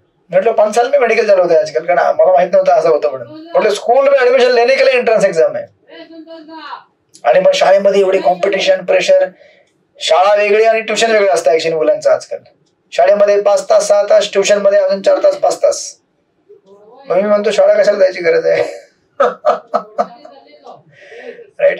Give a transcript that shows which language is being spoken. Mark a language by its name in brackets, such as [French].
[Marathi] म्हटलं 5 [Hindi] साल में [Marathi] मेडिकल चालू होतं आजकाल, कारण मला माहित नव्हतं असं होतं म्हणून. [Hindi] म्हटलं स्कूल में ऍडमिशन लेने के लिए एंट्रन्स एग्जाम है. [Marathi] आणि मग शाळेमध्ये एवढी कॉम्पिटिशन, प्रेशर. शाळा वेगळी आणि ट्युशन वेगळं असतं ऍक्च्युअली मुलांचं आजकाल. शाळेमध्ये 5 तास 6 तास, ट्युशन मध्ये अजून 4 तास 5 तास. मग मी म्हणतो शाळा कशाला जायची गरज आहे, राईट.